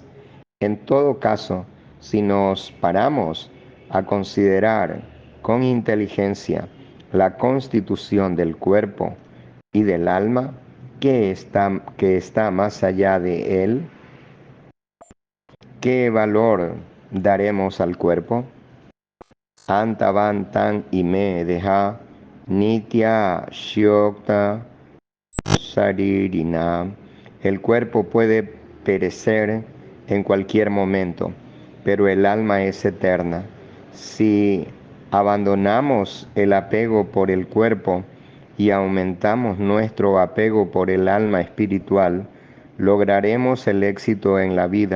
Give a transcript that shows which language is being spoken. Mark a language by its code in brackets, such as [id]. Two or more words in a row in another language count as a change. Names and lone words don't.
[es] En todo caso, si nos paramos a considerar con inteligencia la constitución del cuerpo y del alma, que está más allá de él, ¿qué valor daremos al cuerpo? [sa] Antavan ime deha nitya shyokta sharirina. [es] El cuerpo puede perecer en cualquier momento, pero el alma es eterna. Si abandonamos el apego por el cuerpo y aumentamos nuestro apego por el alma espiritual, lograremos el éxito en la vida.